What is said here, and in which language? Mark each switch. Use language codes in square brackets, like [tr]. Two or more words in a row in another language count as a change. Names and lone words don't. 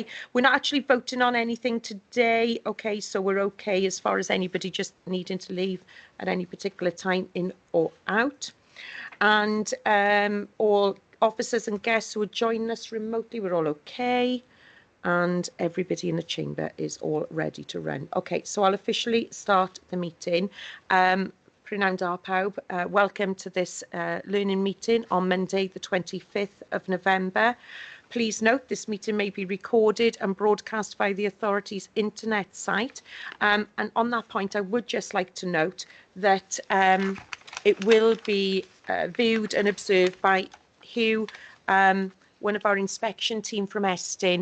[en] We're not actually voting on anything today. Okay, so we're okay as far as anybody just needing to leave at any particular time, in or out. And all officers and guests who are joining us remotely, we're all okay. And everybody in the chamber is all ready to run. Okay, so I'll officially start the meeting. [cy] Prynawn da pawb, [en] welcome to this learning meeting on Monday the 25th of November. Please note this meeting may be recorded and broadcast via the authority's internet site. And on that point, I would just like to note that it will be viewed and observed by Hugh, one of our inspection team from Estin.